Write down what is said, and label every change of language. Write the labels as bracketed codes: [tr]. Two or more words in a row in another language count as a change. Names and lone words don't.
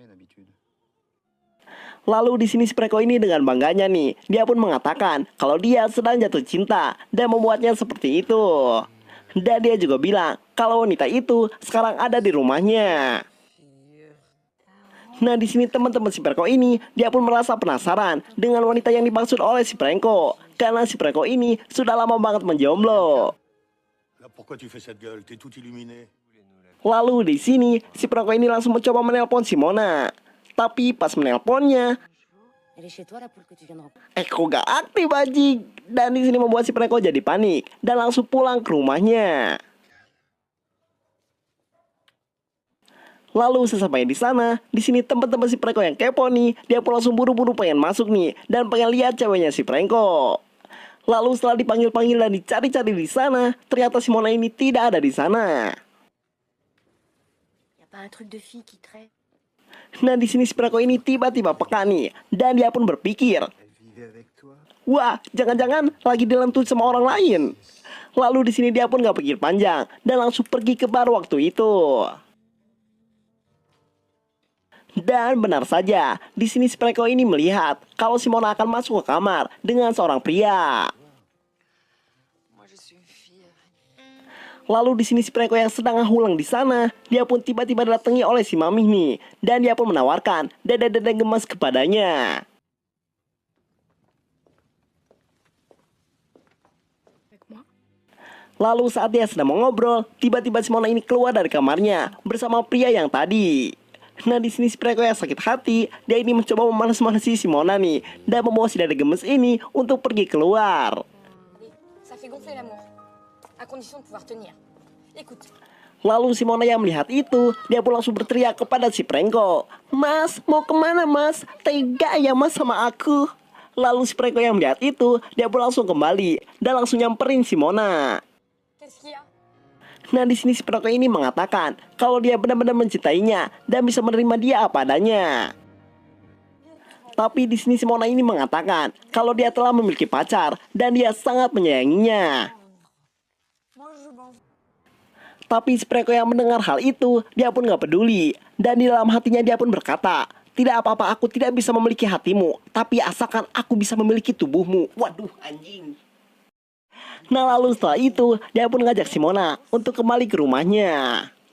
[id] Lalu di sini si Prenko ini dengan bangganya nih, dia pun mengatakan kalau dia sedang jatuh cinta dan membuatnya seperti itu. Dan dia juga bilang kalau wanita itu sekarang ada di rumahnya. Nah di sini teman-teman si Prenko ini, dia pun merasa penasaran dengan wanita yang dimaksud oleh si Prenko, karena si Prenko ini sudah lama banget menjomblo. [fr] Là, pourquoi tu fais cette gueule? T'es tout illuminé. [id] Lalu di sini si Prenko ini langsung mencoba menelpon si Mona. Tapi pas menelponnya, [fr] Elle est chez toi, la poule que tu viens de rencontrer. [id] kok gak aktif anjing. Dan di sini membuat si Prenko jadi panik dan langsung pulang ke rumahnya. Lalu sesampainya di sana, di sini teman-teman si Prenko yang kepo nih, dia pun langsung buru-buru pengen masuk nih dan pengen lihat ceweknya si Prenko. Lalu setelah dipanggil-panggil dan dicari-cari di sana, ternyata si Mona ini tidak ada di sana. [fr] Y a pas un truc de fille qui traîne? [id] Nah di sini si Prenko ini tiba-tiba peka nih dan dia pun berpikir, wah jangan-jangan lagi dilentut sama orang lain. Lalu di sini dia pun gak pikir panjang dan langsung pergi ke bar waktu itu. Dan benar saja, di sini si Prenko ini melihat kalau si Mona akan masuk ke kamar dengan seorang pria. [fr] Moi, je suis une fille. [id] Lalu di sini si Prenko yang sedang ngahulang di sana, dia pun tiba-tiba didatangi oleh si Mamih nih, dan dia pun menawarkan dada-dada gemas kepadanya. [fr] Avec moi? [id] Lalu saat dia sedang mengobrol, tiba-tiba si Mona ini keluar dari kamarnya bersama pria yang tadi. Nah di sini si Prenko yang sakit hati, dia ini mencoba memanas-manasi si Mona nih dan membawa si dada gemes ini untuk pergi keluar. [fr] Oui, ça fait gonfler l'amour. À condition de pouvoir tenir. Écoute, [id] Lalu si Mona yang melihat itu, dia pun langsung berteriak kepada si Prenko, "Mas, mau kemana mas? Tega ya mas sama aku." Lalu si Prenko yang melihat itu, dia pun langsung kembali dan langsung nyamperin si Mona. [fr] qu'est-ce qu'il y a? [id] Nah di sini si Prenko ini mengatakan kalau dia benar-benar mencintainya dan bisa menerima dia apa adanya. Tapi di sini si Mona ini mengatakan kalau dia telah memiliki pacar dan dia sangat menyayanginya. [fr] Moi, je m'en fous. [id] Tapi si Prenko yang mendengar hal itu, dia pun gak peduli. Dan di dalam hatinya dia pun berkata, "Tidak apa-apa, aku tidak bisa memiliki hatimu, tapi asalkan aku bisa memiliki tubuhmu." Waduh anjing. Nah lalu setelah itu, dia pun ngajak si Mona untuk kembali ke rumahnya.